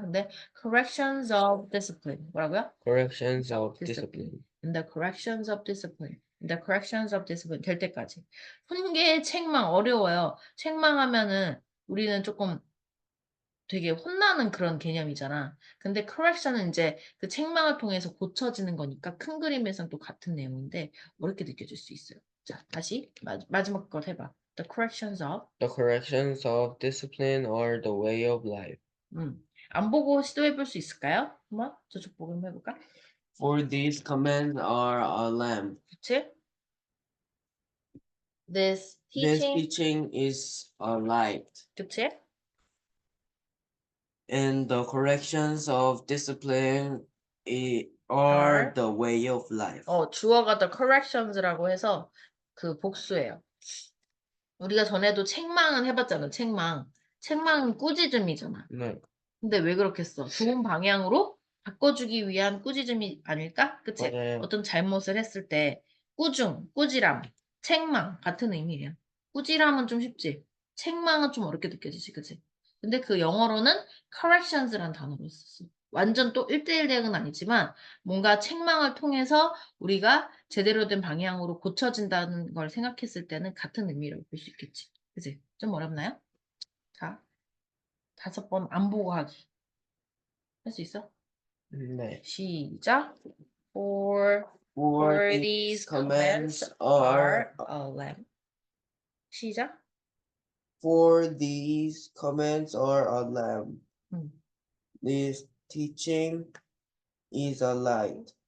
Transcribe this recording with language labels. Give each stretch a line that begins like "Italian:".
Korean: 근데
English: corrections of discipline.
Korean: 뭐라고요?
English: Corrections of discipline. In the corrections of discipline. In the corrections of discipline.
Korean: 될 때까지. 훈계, 책망 어려워요. 책망하면은 우리는 조금 되게 혼나는 그런 개념이잖아. 근데 correction은 이제 그 책망을 통해서 고쳐지는 거니까 큰 그림에선 또 같은 내용인데 어렵게 느껴질 수 있어요. 자, 다시 마지막 거 해봐.
English: The corrections of. The corrections of discipline are the way of life.
Korean: 안 보고 시도해 볼 수 있을까요? 한번 저쪽 보고 한번 해볼까?
English: For these commands are a lamp.
Korean: 그치?
English: This This teaching. teaching is a light,
Korean: 그치?
English: and the corrections of discipline are the way of life.
Korean: 주어가 the corrections라고 해서 그 복수예요. 우리가 전에도 책망은 해봤잖아, 책망. 책망은 꾸짖음이잖아. 네, 근데 왜 그렇겠어? 좋은 방향으로 바꿔주기 위한 꾸짖음이 아닐까? 그치? 맞아요. 어떤 잘못을 했을 때 꾸중, 꾸지람, 책망 같은 의미예요. 꾸지람은 좀 쉽지. 책망은 좀 어렵게 느껴지지, 그치? 근데 그 영어로는 corrections라는 단어로 썼어. 완전 또 1대1 대응은 아니지만 뭔가 책망을 통해서 우리가 제대로 된 방향으로 고쳐진다는 걸 생각했을 때는 같은 의미라고 볼 수 있겠지. 그치? 좀 어렵나요? 자, 5번 안 보고 하기. 할 수 있어? 네. 시작.
English: For these commands are a lamp.
Korean: 시작.
English: For these comments are a lamp. 음. This teaching is a light,